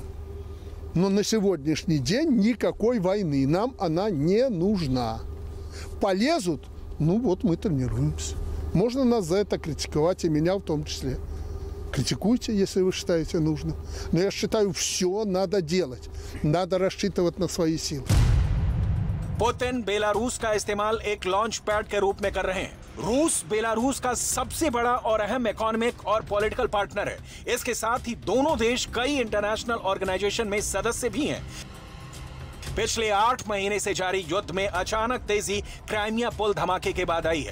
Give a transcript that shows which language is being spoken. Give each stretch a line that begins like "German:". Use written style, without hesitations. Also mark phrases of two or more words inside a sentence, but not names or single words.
Russian: Но на сегодняшний день никакой войны. Нам она не нужна. Полезут, ну вот мы тренируемся. Можно нас за это критиковать, и меня в том числе. Критикуйте, если вы считаете нужным. Но я считаю, все надо делать. Надо рассчитывать на свои силы.
Hindi: पुतिन बेलारूस का इस्तेमाल एक
English: launch pad
Hindi: के रूप में कर रहे हैं। रूस बेलारूस का सबसे बड़ा और अहम इकोनॉमिक और
English: political partner
Hindi: है। इसके साथ ही दोनों देश कई
English: international organization
Hindi: में सदस्य भी हैं। पिछले 8 महीने से जारी युद्ध में अचानक तेजी क्राइमिया पुल धमाके के बाद आई है।